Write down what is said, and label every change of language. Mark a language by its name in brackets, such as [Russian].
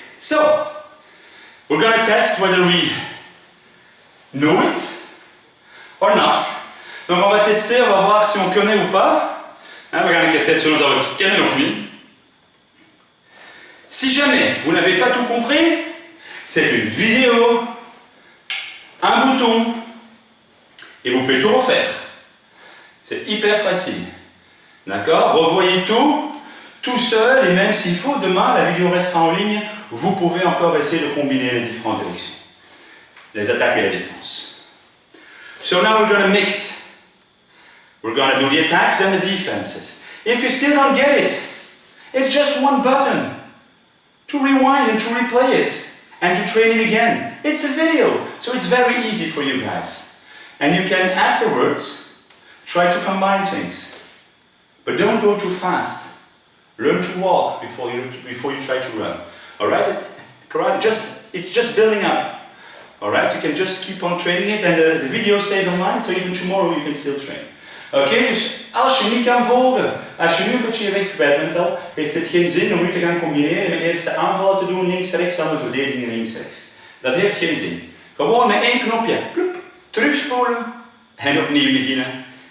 [English] So, we're going to test whether we know it or not. [French] Donc on va tester, on va voir si on connaît ou pas. [English] We're going to test on our canon of me. [French] Si jamais vous n'avez pas tout compris, c'est une vidéo, un bouton, et vous pouvez tout refaire. C'est hyper facile. D'accord? Revoyez tout seul, et même s'il faut, demain, la vidéo restera en ligne. Vous pouvez encore essayer de combiner les différentes directions, les attaques et la défense. [English] So now we're going to mix. We're going to do the attacks and the defenses. If you still don't get it, it's just one button to rewind and to replay it and to train it again. It's a video, so it's very easy for you guys. And you can afterwards try to combine things. But don't go too fast. Learn to walk before you try to run. Alright, it's just building up. Alright, you can just keep on training it and the video stays online, so even tomorrow you can still train. [Dutch] Oké, dus als je niet kan volgen, als je nu een beetje je weg kwijt bent al, heeft het geen zin om nu te gaan combineren met eerst de aanvallen te doen links-rechts, dan de verdediging links-rechts. Dat heeft geen zin. Gewoon met één knopje, ploep, terugspoelen en opnieuw beginnen.